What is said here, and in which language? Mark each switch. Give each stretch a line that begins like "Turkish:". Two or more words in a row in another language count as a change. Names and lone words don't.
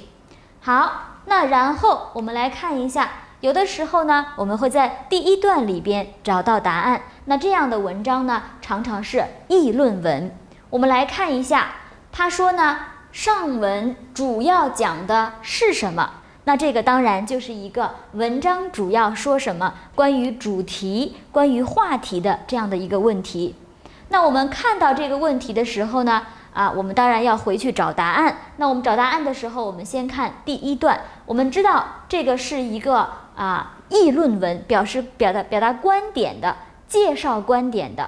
Chinese: 好，那然後我們來看一下，有的时候呢，我们会在第一段裡邊找到答案。那這樣的文章呢，常常是議論文。我們來看一下，他說呢，上文主要講的是什麼？那這個當然就是一個文章主要說什麼，關於主題、關於話題的這樣的一個問題。那我們看到這個問題的時候呢，我們當然要回去找答案。那我們找答案的時候，我們先看第一段。我們知道這個是一個議論文，表達觀點的，介紹觀點的。